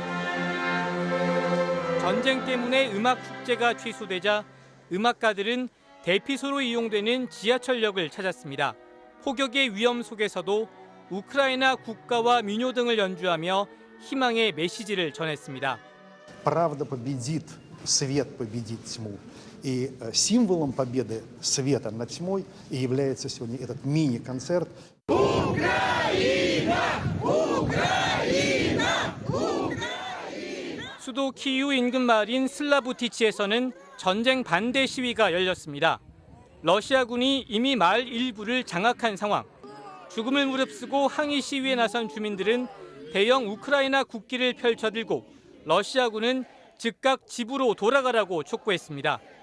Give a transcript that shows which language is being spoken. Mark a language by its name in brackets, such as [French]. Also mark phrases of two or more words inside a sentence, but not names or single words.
[Korean] 전쟁 때문에 음악 축제가 취소되자 음악가들은 대피소로 이용되는 지하철역을 찾았습니다. 폭격의 위험 속에서도 우크라이나 국가와 민요 등을 연주하며 희망의 메시지를 전했습니다. [Russian] Правда победит, свет победит тьму. И символом победы света над тьмой является сегодня этот мини-концерт. [Korean] 수도 키이우 인근 마을인 슬라부티치에서는 전쟁 반대 시위가 열렸습니다. 러시아군이 이미 마을 일부를 장악한 상황. 죽음을 무릅쓰고 항의 시위에 나선 주민들은 대형 우크라이나 국기를 펼쳐들고 러시아군은 즉각 집으로 돌아가라고 촉구했습니다.